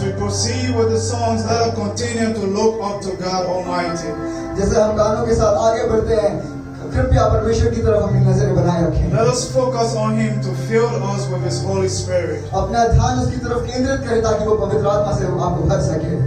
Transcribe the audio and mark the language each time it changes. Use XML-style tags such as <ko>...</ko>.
<en>proceed with the songs, let us continue to look up to God Almighty.</en> <hi>जैसे हम गानों के साथ आगे बढ़ते हैं, कृपया परमेश्वर की तरफ अपनी नजरें बनाए रखें।</hi> <en>Let us focus on Him to fill us with His Holy Spirit</en> <hi>अपना ध्यान उसकी तरफ केंद्रित करें ताकि वो पवित्र आत्मा से आपको भर सके।</hi>